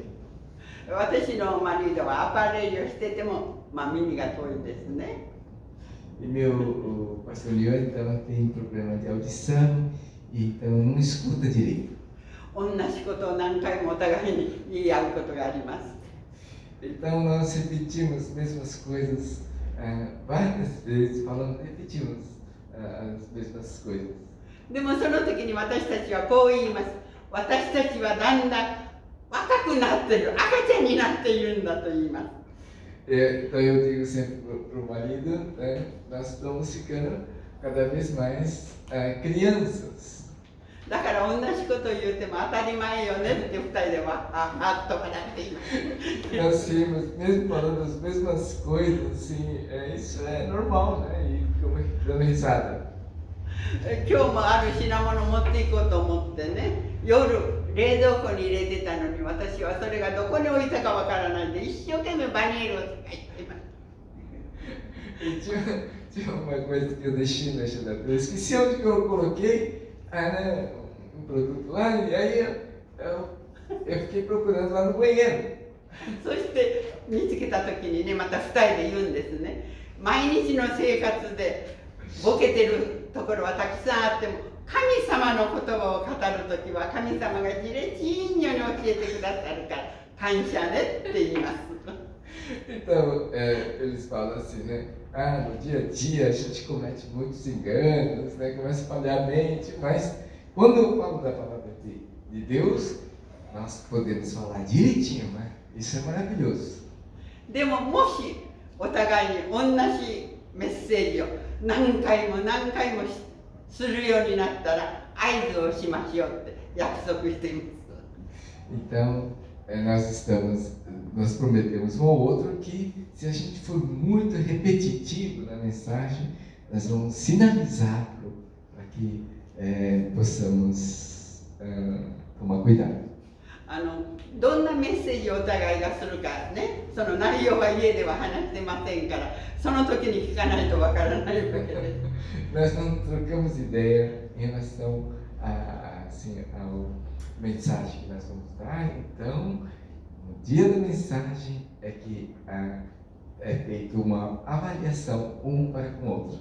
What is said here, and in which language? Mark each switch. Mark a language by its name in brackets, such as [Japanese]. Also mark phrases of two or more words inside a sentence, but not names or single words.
[Japanese] 私の周りではアパレルをしてても、耳が遠いですね。 [Portuguese] E o pastor Leon, então, tem problema de audição, então não escuta direito. [Japanese] 同じことを何回もお互いに言い合うことがあります。 [Portuguese] Então nós repetimos as mesmas coisas várias vezes, repetimos as mesmas coisas. [Japanese] でもその時に私たちはこう言います。私たちはだんだん若くなっている、赤ちゃんになっているんだと言います。 [Portuguese] Então eu digo sempre para o marido, nós estamos ficando cada vez mais crianças. [Japanese] だから同じことを言っても当たり前よねって二人ではとかなっています。 [Portuguese] Nós temos, mesmo falando as mesmas coisas, assim, isso é normal, né? E ficamos dando risada. [Japanese] 今日もある品物持っていこうと思ってね、夜冷蔵庫に入れてたのに、私はそれがどこに置いたかわからないで一生懸命バニールを使っています。 [Portuguese] Tinha uma coisa que eu deixei na geladeira, esqueci onde que eu coloquei um produto lá, e aí eu fiquei procurando lá no banheiro. [Japanese] そして見つけた時にね、また二人で言うんですね。毎日の生活でボケてるところはたくさんあっても、神様の言葉を語るときは神様がじれちんに教えてくださるから感謝ねって言います。 [Portuguese] Então, eles falam assim, né? No dia a dia a gente comete muitos enganos, né? Começa a falhar a mente, mas quando eu falo da palavra de Deus, nós podemos falar direitinho, né? Isso é maravilhoso. [Japanese] でももしお互いに同じメッセージを何回も何回もするようになったら合図をしましょうって約束しています。 [Portuguese] Então, nós prometemos um ao outro que se a gente for muito repetitivo na mensagem, nós vamos sinalizar para que possamos tomar cuidado. [Japanese] どんなメッセージをお互いがするかね、その内容は家では話してませんから、その時に聞かないとわからないわけです。 [Portuguese] Nós não trocamos ideia em relação ao mensagem que nós vamos dar, então, no dia da mensagem é que é feita uma avaliação um para com o outro.